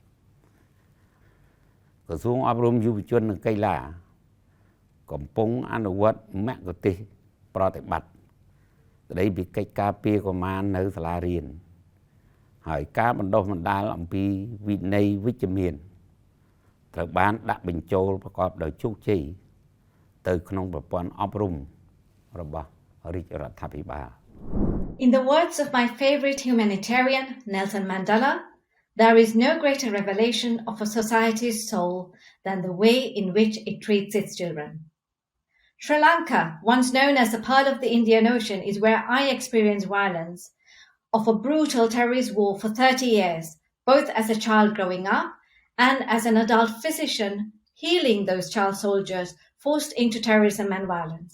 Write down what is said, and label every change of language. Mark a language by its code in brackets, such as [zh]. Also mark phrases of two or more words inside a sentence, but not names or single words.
[km] ក្រសួងអប់រំយុវជននិងកីឡាកំពុងអនុវត្តមគ្គុទ្ទេសក៍ប្រតិបត្តិស្តីពីកិច្ចការពារកុមារនៅសាលារៀនហើយការបណ្ដុះបណ្ដាលអំពីវិន័យវិជ្ជមានត្រូវបានដាក់បញ្ចូលប្រកបដោយជោគជ័យទៅក្នុងប្រព័ន្ធអប់រំរបស់រាជរដ្ឋាភិបាល [en] In the words of my favorite humanitarian, Nelson Mandela, there is no greater revelation of a society's soul than the way in which it treats its children. Sri Lanka, once known as the Pearl of the Indian Ocean, is where I experienced violence of a brutal terrorist war for 30 years, both as a child growing up and as an adult physician healing those child soldiers forced into terrorism and violence.